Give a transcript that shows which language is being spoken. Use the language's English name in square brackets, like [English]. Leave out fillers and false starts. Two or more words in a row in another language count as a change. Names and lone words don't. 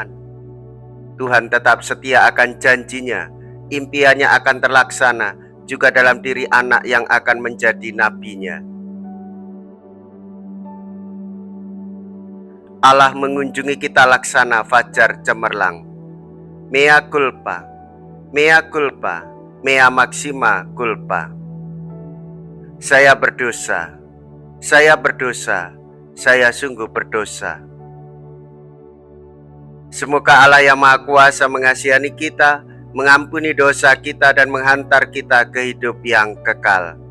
[Indonesian] Tuhan tetap setia akan janjinya, impiannya akan terlaksana juga dalam diri anak yang akan menjadi nabinya. Allah mengunjungi kita laksana fajar cemerlang. [Latin] Mea culpa, mea culpa, mea maxima culpa. [Indonesian] Saya berdosa, saya berdosa, saya sungguh berdosa. Semoga Allah yang Maha Kuasa mengasihani kita, mengampuni dosa kita dan menghantar kita ke hidup yang kekal.